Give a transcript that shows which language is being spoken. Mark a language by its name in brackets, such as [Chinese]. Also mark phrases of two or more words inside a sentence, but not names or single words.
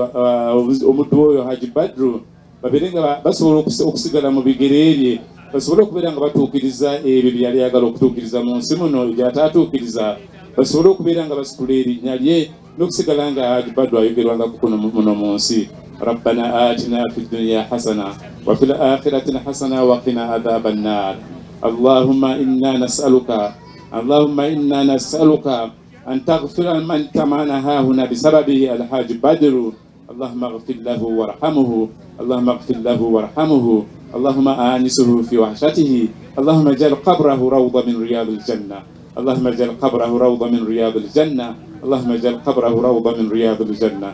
[Ganda] oyo Haji Badru, babeere nga basobola okusigala mu bigere bye, basobole okubeera nga batuukiriza ebyo byali ayagala okutuukiriza mu nsi muno egyataatuukiriza, basobole okubeera nga basitula erinnya lye n'okusigala nga Haji Badru ayogerwanga kuno muno mu nsi. [Arabic] ربنا آتنا في الدنيا حسنة وفي الآخرة حسنة وقنا عذاب النار. اللهم إنا نسألك أن تغفر من تمانا هنا بسببه الحاج بدر. اللهم اغفر له وارحمه، اللهم اغفر له وارحمه، اللهم آنسه في وحشته، اللهم اجعل قبره روضة من رياض الجنة، اللهم اجعل قبره روضة من رياض الجنة، اللهم اجعل قبره روضة من رياض الجنة.